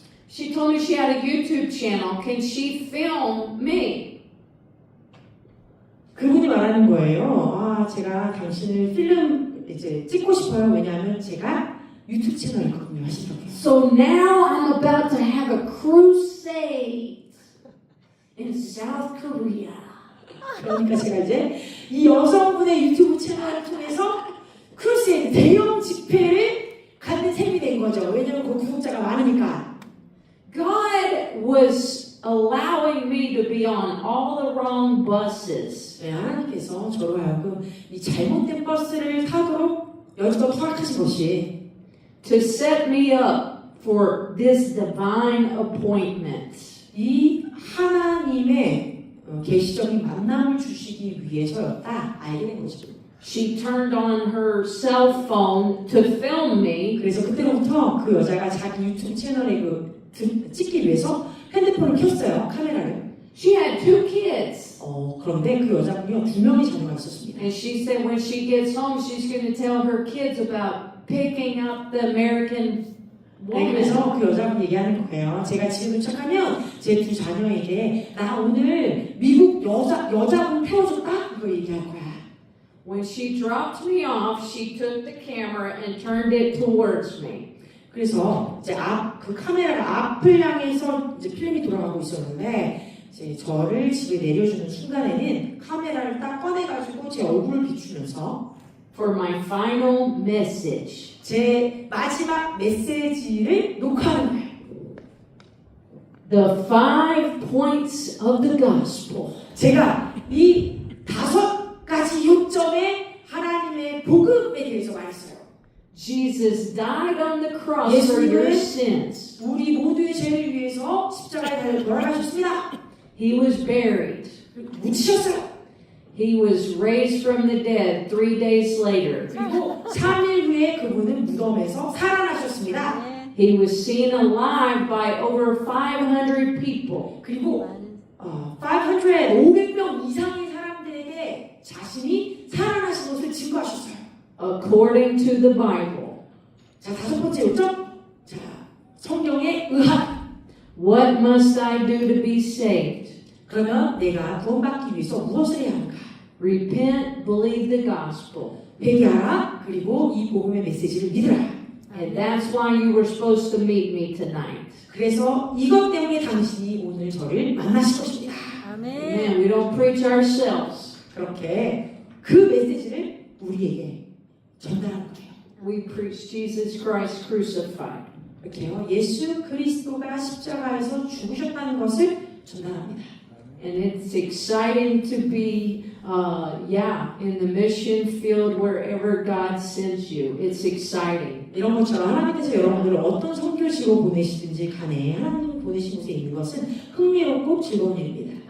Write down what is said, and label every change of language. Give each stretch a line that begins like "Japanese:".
English: She told me she had a YouTube channel. Can she film me?
Korean: 그분이 말하는 거예요. 아, 제가 당신을 필름 이제 찍고 싶어요. 왜냐하면 제가 유튜브 채널이 있거든요. 하시더라고요.
English: So now I'm about to have a crusade in South Korea.
Korean: 그러니까 제가 이제 이 여성분의 유튜브 채널을 통해서 크루세이드 대형 집회를 갖는 셈이 된 거죠. 왜냐하면 그 구독자가 많으니까.
English: God was allowing me to be on all the wrong buses.
Korean: 네, 하나님께서 저로 하여금 이 잘못된 버스를 타도록 여지껏 허락하신 것이
English: To set me up for this divine appointment.
Korean: 이 하나님의 계시적인 만남을 주시기 위해서였다 알게 된 거죠.
English: She turned on her cell phone to film me.
Korean: 그래서 그때부터 그 여자가 자기 유튜브 채널에 찍기 위해서 핸드폰을 켰어요. 카메라를.
English: She had 2 kids.
Korean: 그런데 그 여자분이요 2명의 자녀가 있었습니다.
English: And she said when she gets home, she's going to tell her kids about picking up the American
Korean: 네,
English: woman.
Korean: 그래서 그 여자분 얘기하는 거예요. 제가 집에 도착하면 제 2 자녀에게 나 오늘 미국 여자분 태워줬다? 이거 얘기할 거야.
English: When she dropped me off, she took the camera and turned it towards me.
Korean: 그래서 이제 그 카메라가 앞을 향해서 이제 필름이 돌아가고 있었는데 이제 저를 집에 내려주는 순간에는 카메라를 딱 꺼내가지고 제 얼굴을 비추면서
English: For my final message.
Korean: 제 마지막 메시지를 녹화하는 거예요.
English: The 5 points of the gospel.
Korean: 제가 이 5가지 요점의 하나님의 복음에 대해서 말했어요.
English: Jesus died on the cross for your sins.
Korean: 우리 모두의 죄를 위해서 십자가에 달려 돌아가셨습니다.
English: He was buried.
Korean: 묻히셨어요.
English: He was raised from the dead 3 days later.
Korean: 그리고 3일 후에 그분은 무덤에서 살아나셨습니다.
English: He was seen alive by over 500 people.
Korean: 그리고 500명 이상의 사람들에게 자신이 살아나신 것을 증거하셨어요.
English: According to the Bible.
Korean: 자, 5번째 요점. 자, 성경에 의한.
English: What must I do to be saved?
Korean: 그러면 내가 구원받기 위해서 무엇을 해야 하는가?
English: Repent, believe the gospel.
Korean: 회개하라. 그리고 이 복음의 메시지를 믿으라.
English: And that's why you were supposed to meet me tonight.
Korean: 그래서 이것 때문에 당신이 오늘 저를 만나실 것입니다.
English: Amen. We don't preach ourselves.
Korean: 그렇게 그 메시지를 우리에게 전달하는 거예요.
English: We preach Jesus Christ crucified.
Korean: 이렇게요. 예수 그리스도가 십자가에서 죽으셨다는 것을 전달합니다.
English: And it's exciting to be, in the mission field wherever God sends you. It's exciting.
Korean: 이런 것처럼 하나님께서 여러분들을 어떤 선교지로 보내시든지 간에 하나님이 보내신 곳에 있는 것은 흥미롭고 즐거운 일입니다.